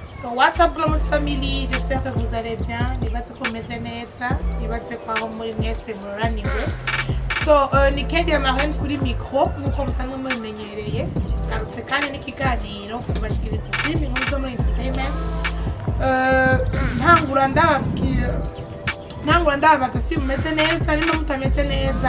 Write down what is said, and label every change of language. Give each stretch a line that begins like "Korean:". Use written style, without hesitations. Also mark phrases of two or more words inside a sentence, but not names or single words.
English: What's up, Glomos family?
French: J'espère que vous allez bien.
Rundi: Nibatse komeze neza, nibatse kwaho muri mwese muraniwe. So, ni Kendi Amarene kuri micro, nkuko musanzwe mubimenyereye. Garutse kandi n'ikiganiro kubashikiriza izindi nkuru zo muri entertainment. Ntangura ndababaza si mumeze neza, nino mutameze neza.